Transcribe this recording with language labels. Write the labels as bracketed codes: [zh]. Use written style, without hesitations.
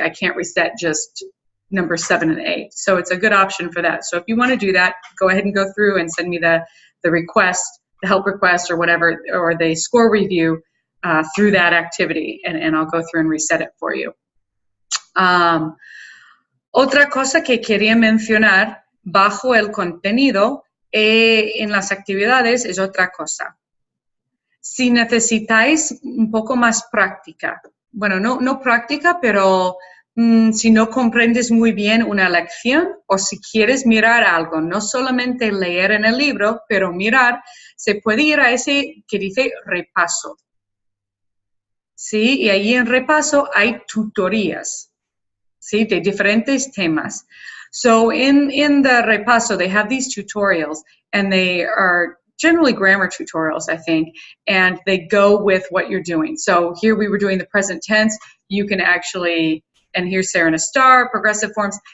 [en] I can't reset just number 7 and 8. So it's a good option for that. So if you want to do that, go ahead and go through and send me the request, the help request or whatever, or the score review through that activity, and I'll go through and reset it for you. [es] Otra cosa que quería mencionar bajo el contenido en las actividades es otra cosa. Si necesitáis un poco más práctica, bueno, no práctica, pero si no comprendes muy bien una lección o si quieres mirar algo, no solamente leer en el libro, pero mirar, se puede ir a ese que dice repaso. ¿Sí? Y ahí en repaso hay tutorías, ¿sí? De diferentes temas. [en] So in the repaso, they have these tutorials, and they are generally grammar tutorials, I think, and they go with what you're doing. So here we were doing the present tense. You can actually, and here's Sarah and a star, progressive forms.